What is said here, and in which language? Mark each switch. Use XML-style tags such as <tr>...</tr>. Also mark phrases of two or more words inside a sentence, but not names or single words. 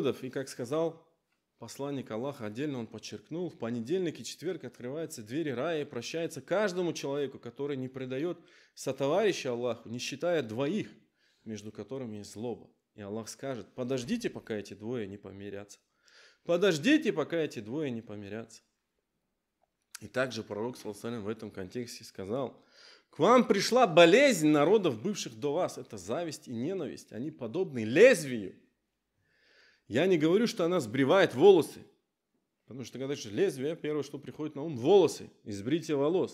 <ru>И как сказал посланник Аллаха, отдельно он подчеркнул, в понедельник и четверг открываются двери рая и прощается каждому человеку, который не предает сотоварища Аллаху, не считая двоих, между которыми есть злоба. И Аллах скажет: подождите, пока эти двое не помирятся. Подождите, пока эти двое не помирятся. И также пророк</ru> <ar>صلى الله عليه وسلم</ar> <ru>в этом контексте сказал: к вам пришла болезнь народов, бывших до вас. Это зависть и ненависть. Они подобны лезвию. Я не говорю, что она сбривает волосы. Потому что когда лезвие, первое, что приходит на ум, волосы, избритие волос.</ru>